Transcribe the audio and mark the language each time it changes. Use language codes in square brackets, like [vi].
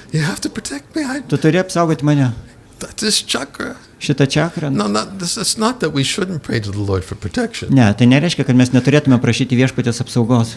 [en] You have to protect me. [lt] Tu turi apsaugoti mane. [en] This chakra. [lt] Šitą čakrą. [en] No, it's not that we shouldn't pray to the Lord for protection. [lt] Ne, tai nereiškia, kad mes neturėtume prašyti viešpatės apsaugos.